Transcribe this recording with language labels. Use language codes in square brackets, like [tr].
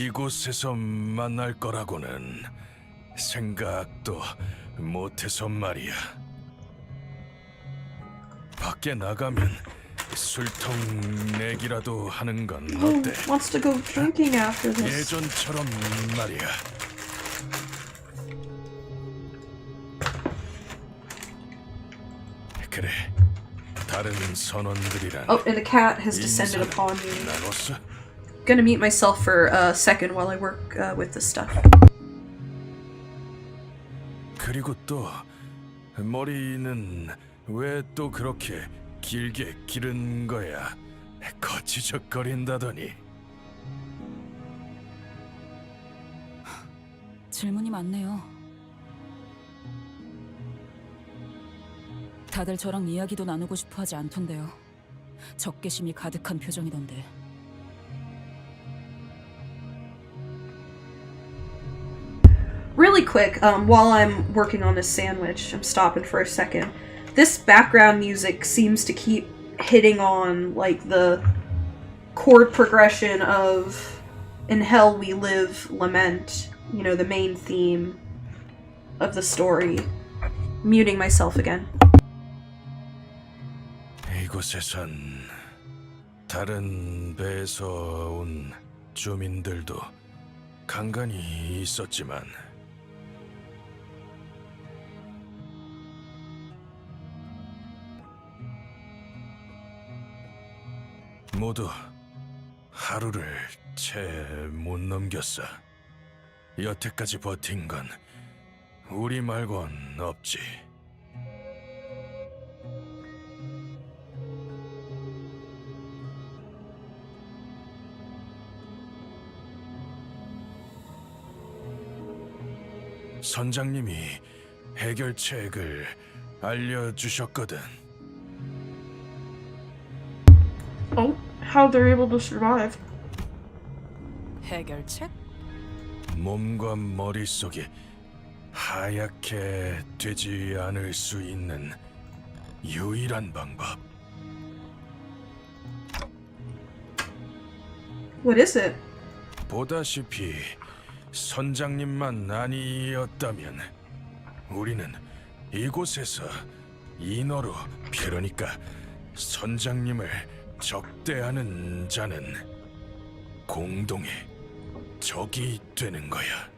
[ko] 이곳에서 만날 거라고는 생각도 못해서 말이야. 밖에 나가면 술통 내기라도 하는 건 어때? [en] Wants to go drinking after this. [ko] 예전처럼 말이야. 그래. 다른 선원들이랑 [en] Oh, and the cat has descended upon me. [ko] 나눴어? [en] Gonna mute myself for a second while I work with this stuff. [ko] 그리고 또 머리는 왜 또 그렇게 길게 기른 거야? 거치적거린다더니. 질문이 많네요. 다들 저랑 이야기도 나누고 싶어 하지 않던데요. 적개심이 가득한 표정이던데. [en] Really quick, while I'm working on this sandwich, I'm stopping for a second. This background music seems to keep hitting on, like, the chord progression of In Hell We Live Lament, you know, the main theme of the story. Muting myself again. [ko] 이곳에선 다른 배에서 온 주민들도 간간히 있었지만 모두 하루를 채 못 넘겼어. 여태까지 버틴 건 우리 말곤 없지. 선장님이 해결책을 알려주셨거든. [en] Oh, how they're able to survive? [ko] 해결책? 몸과 머릿속이 하얗게 되지 않을 수 있는 유일한 방법. [en] What is it? [ko] 보다시피 선장님만 아니었다면 우리는 이곳에서 인어로, 그러니까 선장님을 적대하는 자는 공동의 적이 되는 거야.